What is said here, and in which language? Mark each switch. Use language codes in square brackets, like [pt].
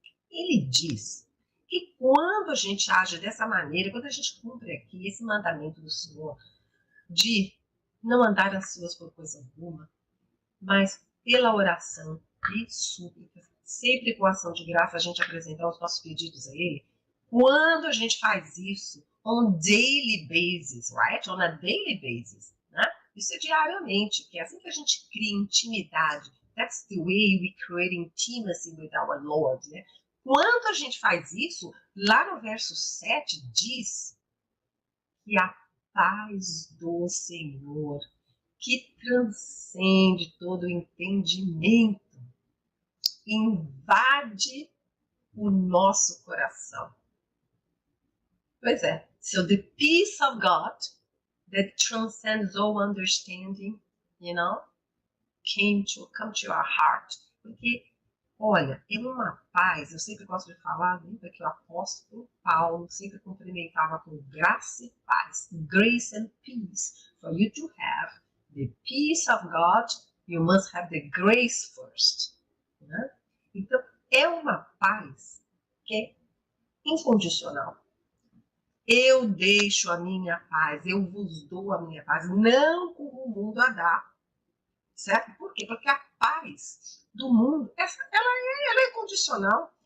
[pt] Ele diz que quando a gente age dessa maneira, quando a gente cumpre aqui esse mandamento do Senhor de não andar ansioso por coisa alguma, mas pela oração e súplicas, sempre com ação de graça, a gente apresentar os nossos pedidos a Ele. Quando a gente faz isso [en] on daily basis, right? On a daily basis, [pt] né? Isso é diariamente, que é assim que a gente cria intimidade. [en] That's the way we create intimacy with our Lord, né? [pt] Quando a gente faz isso, lá no verso 7 diz que a paz do Senhor, que transcende todo o entendimento, invade o nosso coração. Pois é. [en] So the peace of God that transcends all understanding, come to your heart. [pt] Porque olha, é uma paz, eu sempre gosto de falar, lembra que o apóstolo Paulo sempre cumprimentava com graça e paz. [en] Grace and peace. For you to have the peace of God, you must have the grace first. [pt] Né? Então, é uma paz que é incondicional. Eu deixo a minha paz, eu vos dou a minha paz, não como o mundo a dá. Certo? Por quê? Porque a paz do mundo, ela é condicional.